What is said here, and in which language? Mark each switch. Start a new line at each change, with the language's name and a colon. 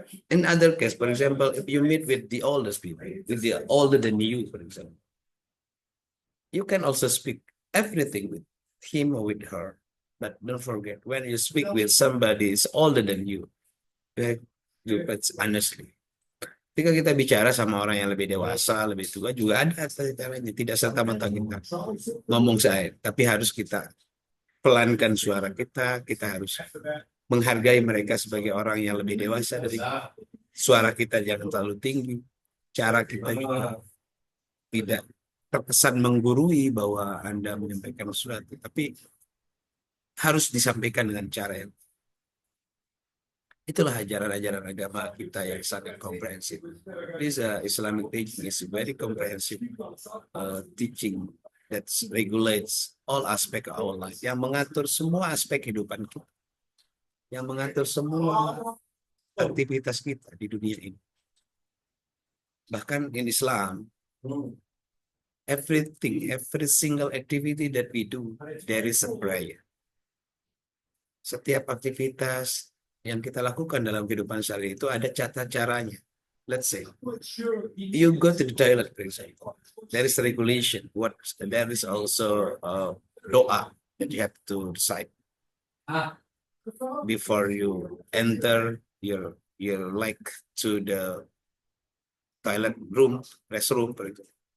English: In other case, for example, if you meet with the oldest people, with the older than you, for example, you can also speak everything with him or with her. But don't forget, when you speak with somebody is older than you have to honestly.
Indonesian: Ketika kita bicara sama orang yang lebih dewasa, lebih tua, juga ada caranya. Tidak serta-merta kita ngomong saya, tapi harus kita pelankan suara kita. Kita harus menghargai mereka sebagai orang yang lebih dewasa dari kita. Suara kita jangan terlalu tinggi. Cara kita juga tidak terkesan menggurui bahwa Anda menyampaikan sesuatu, tapi harus disampaikan dengan cara yang itulah ajaran-ajaran agama kita yang sangat komprehensif.
English: This Islamic teaching is very comprehensive teaching that regulates all aspect of our life,
Indonesian: yang mengatur semua aspek kehidupan kita, yang mengatur semua aktivitas kita di dunia ini. Bahkan
English: in Islam, everything, every single activity that we do, there is a prayer.
Indonesian: Setiap aktivitas yang kita lakukan dalam kehidupan sehari itu ada tata caranya.
English: Let's say you go to the toilet, for example. There is regulation. There is also doa that you have to recite before you enter your leg to the toilet room, restroom, for example.